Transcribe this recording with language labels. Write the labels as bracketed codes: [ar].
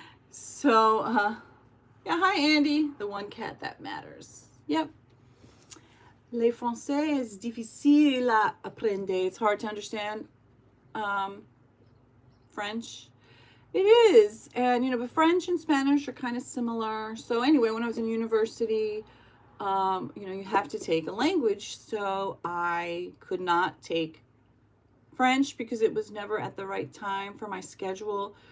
[en] So, yeah, hi Andy, the one cat that matters. Yep. [fr] Le français est difficile à apprendre. [en] It's hard to understand French. It is. And, but French and Spanish are kind of similar. So anyway, when I was in university, you have to take a language. So I could not take French because it was never at the right time for my schedule.